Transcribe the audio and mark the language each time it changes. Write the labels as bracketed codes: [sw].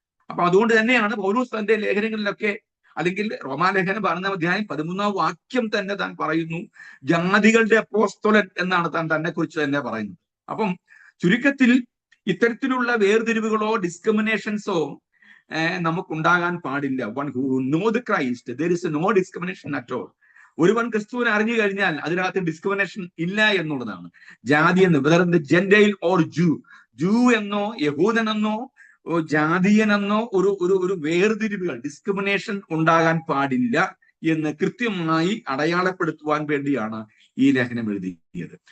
[ml] അപ്പൊ അതുകൊണ്ട് തന്നെയാണ് പൗലൂസ് തന്റെ ലേഖനങ്ങളിലൊക്കെ, അല്ലെങ്കിൽ റോമാലേഖനം 12-ാം അധ്യായം 13-ാം വാക്യം തന്നെ താൻ പറയുന്നു, ജാതികളുടെ അപ്പോസ്തലൻ എന്നാണ് താൻ തന്നെ കുറിച്ച് തന്നെ പറയുന്നത്. അപ്പം ചുരുക്കത്തിൽ ഇത്തരത്തിലുള്ള വേർതിരിവുകളോ ഡിസ്ക്രിമിനേഷൻസോ നമുക്കുണ്ടാകാൻ പാടില്ല. [en] One who know the Christ there is no discrimination at all. [ml] ഒരുവൻ ക്രിസ്തുവിനെ അറിഞ്ഞു കഴിഞ്ഞാൽ അതിനകത്ത് ഡിസ്ക്രിമിനേഷൻ ഇല്ല എന്നുള്ളതാണ്. ജാതി എന്ന്, [en] whether Gentile or Jew [ml] എന്നോ യഹൂദനെന്നോ ജാതീയനെന്നോ ഒരു വേർതിരിവുകൾ, ഡിസ്ക്രിമിനേഷൻ ഉണ്ടാകാൻ പാടില്ല എന്ന് കൃത്യമായി അടയാളപ്പെടുത്തുവാൻ വേണ്ടിയാണ് ഈ ലേഖനം എഴുതിയത്.